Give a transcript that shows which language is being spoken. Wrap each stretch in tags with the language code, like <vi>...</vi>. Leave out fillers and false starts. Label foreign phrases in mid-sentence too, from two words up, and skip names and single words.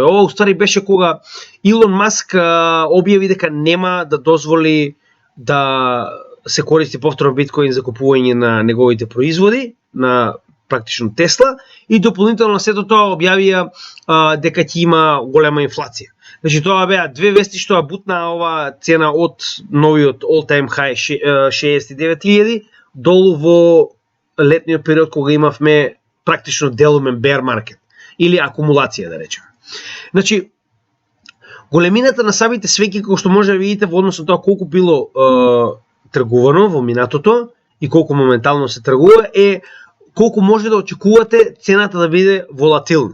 <mk>Ова уствари беше кога Илон Маск објави дека нема да дозволи да се користи повторно биткоин за купување на неговите производи, на практично Тесла, и дополнително сето тоа објавија дека ќе има голема инфлација. Значи тоа беа две вести што бутна ова цена од новиот</mk> <en>all-time high</en> <mk>69.000 долу во летниот период кога имавме практично делумен</mk> <en>bear market</en> <mk>или акумулација, да речеме. Значи, големината на самите свеќи, како што може да видите во однос на тоа колку било тргувано во минатото и колку моментално се тргува, е колку може да очекувате цената да биде волатилна.</mk>